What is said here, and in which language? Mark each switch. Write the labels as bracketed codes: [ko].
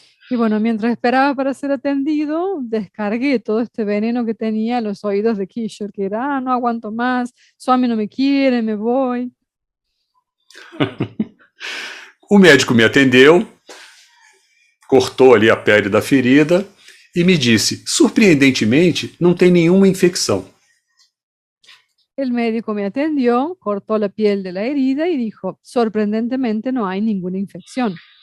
[es] Y bueno, mientras esperaba para ser atendido, descargué todo este veneno que tenía en los oídos de Kishore, que era, no aguanto más, Swami no me quiere, me voy. [pt] O médico me atendeu, cortou ali a pele da ferida e me disse, surpreendentemente, não tem nenhuma infecção. [es] El médico me atendió, cortó la piel de la herida y dijo, sorprendentemente no hay ninguna infección.